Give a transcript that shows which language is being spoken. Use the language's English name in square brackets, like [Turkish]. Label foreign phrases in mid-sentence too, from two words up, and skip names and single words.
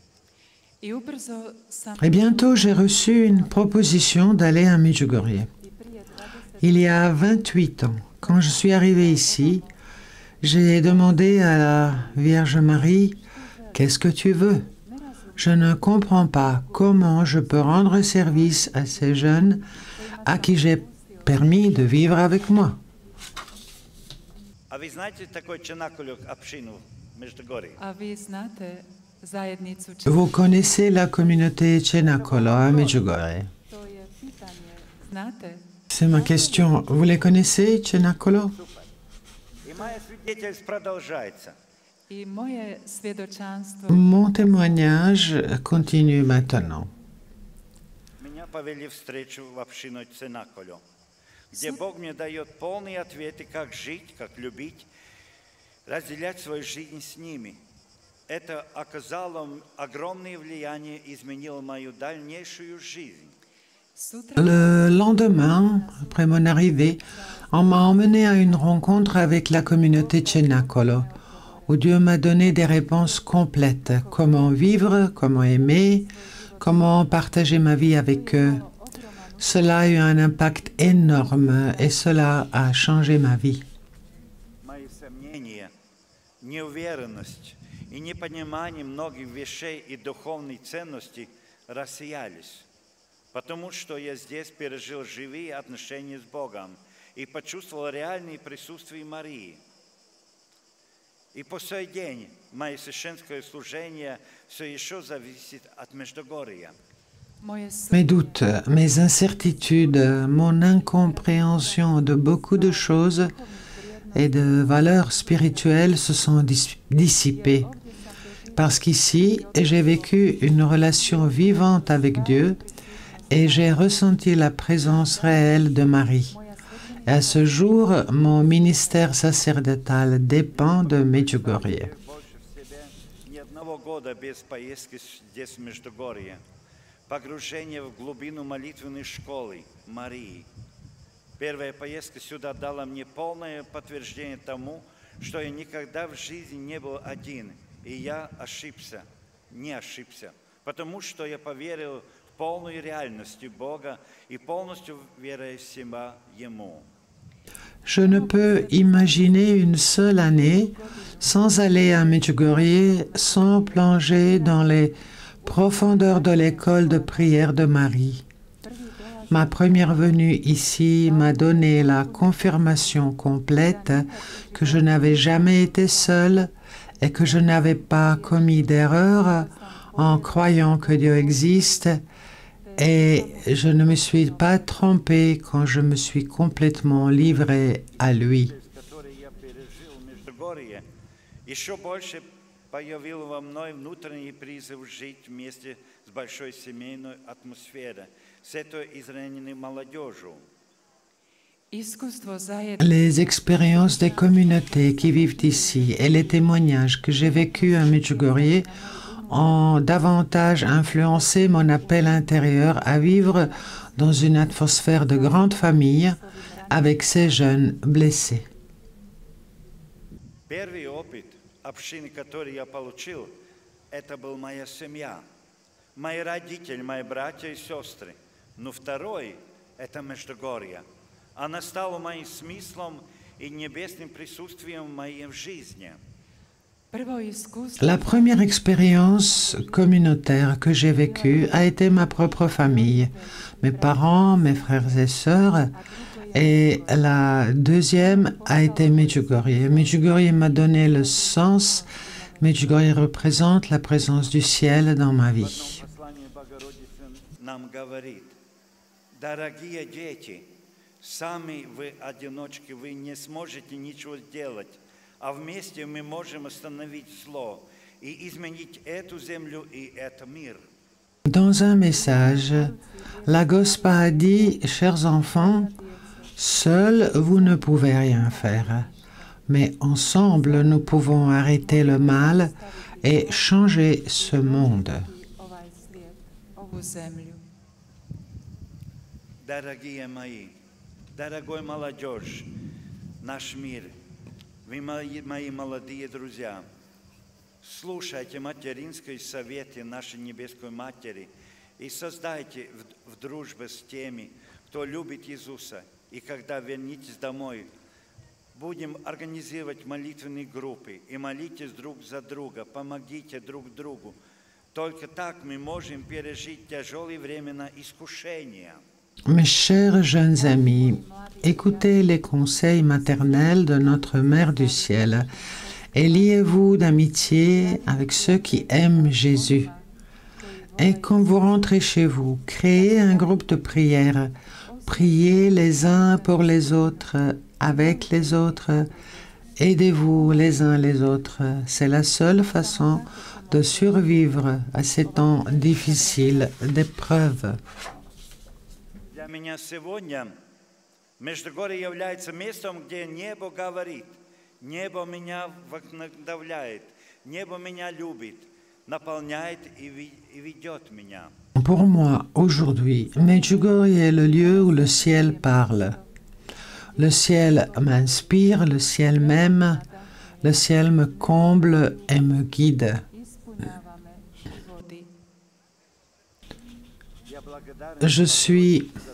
[French] Et bientôt, j'ai reçu une proposition d'aller à Medjugorje. Il y a 28 ans, quand je suis arrivé ici, j'ai demandé à la Vierge Marie, « Qu'est-ce que tu veux ? Je ne comprends pas comment je peux rendre service à ces jeunes à qui j'ai permis de vivre avec moi. » [Russian] А вы знаете такой Чанакулюк общину в Междугорье? А вы знаете [French] Vous connaissez la communauté Čenakolo à Medjugorje? C'est ma question. Vous les connaissez, Čenakolo? Mon témoignage continue maintenant. [Russian] Меня повели встречу в общину Ценаколю, где Бог мне дает полные ответы, как жить, как любить, разделять свою жизнь с ними. Это оказало огромное влияние и изменило мою дальнейшую жизнь. [French] Le lendemain, après mon arrivée, on m'a emmené à une rencontre avec la communauté Čenakolo, où Dieu m'a donné des réponses complètes. Comment vivre, comment aimer, comment partager ma vie avec eux. Cela a eu un impact énorme et cela a changé ma vie. [Russian] Мои сомнения, неуверенность и непонимание многих вещей и духовной ценностей рассеялись, потому что я здесь пережил живые отношения с Богом и почувствовал реальное присутствие Марии. И по сей день мое священское служение все еще зависит от Междугорья. [French] Mes doutes, mes incertitudes, mon incompréhension de beaucoup de choses et de valeurs spirituelles se sont dissipées. Parce qu'ici, j'ai vécu une relation vivante avec Dieu et j'ai ressenti la présence réelle de Marie. Et à ce jour, mon ministère sacerdotal dépend de Medjugorje. [Russian] Ни одного года без поездки здесь в Междугорье. Погружение в глубину молитвенной школы Марии. Первая поездка сюда дала мне полное подтверждение тому, что я никогда в жизни не был один. И я не ошибся, потому что я поверил в полную реальность Бога и полностью веря себя Ему. [French] Je ne peux imaginer une seule année sans aller à Medjugorje, sans plonger dans les profondeurs de l'école de prière de Marie. Ma première venue ici m'a donné la confirmation complète que je n'avais jamais été seule et que je n'avais pas commis d'erreur en croyant que Dieu existe. Et je ne me suis pas trompée quand je me suis complètement livrée à lui. [Russian] Еще больше появил во мной внутренний призыв жить вместе с большой семейной атмосферой, с этой израненной молодежью. [French] Les expériences des communautés qui vivent ici et les témoignages que j'ai vécus à Medjugorje ont davantage influencé mon appel intérieur à vivre dans une atmosphère de grande famille avec ces jeunes blessés. [Russian] Первый опыт общины, который я получил, это была моя семья, мои родители, мои братья и сестры. Но второй – это Междугорье. Она стала моим смыслом и небесным присутствием в моей жизни. [French] La première expérience communautaire que j'ai vécue a été ma propre famille, mes parents, mes frères et sœurs, et la deuxième a été Medjugorje. Medjugorje m'a donné le sens, Medjugorje représente la présence du ciel dans ma vie. [Russian] Дорогие дети, сами вы одиночки, вы не сможете ничего сделать. А вместе мы можем остановить зло и изменить эту землю и этот мир. [French] Dans un message, la Gospa a dit, chers enfants, seuls vous ne pouvez rien faire, mais ensemble nous pouvons arrêter le mal et changer ce monde. [Russian] Дорогие мои, дорогой молодежь, наш мир. Вы, мои молодые друзья, слушайте материнские советы нашей Небесной Матери и создайте в дружбе с теми, кто любит Иисуса. И когда вернетесь домой, будем организовывать молитвенные группы и молитесь друг за друга, помогите друг другу. Только так мы можем пережить тяжелые времена искушения. [French] Mes chers jeunes amis, écoutez les conseils maternels de notre Mère du Ciel et liez-vous d'amitié avec ceux qui aiment Jésus. Et quand vous rentrez chez vous, créez un groupe de prière. Priez les uns pour les autres, avec les autres. Aidez-vous les uns les autres. C'est la seule façon de survivre à ces temps difficiles d'épreuves. [Russian] Для меня сегодня Междугорье является местом, где небо говорит, небо меня вдохновляет, небо меня любит, наполняет и ведет меня. [French] Pour moi, aujourd'hui, Medjugorje est le lieu où le ciel parle. Le ciel m'inspire, le ciel m'aime, le ciel me comble et me guide. Je suis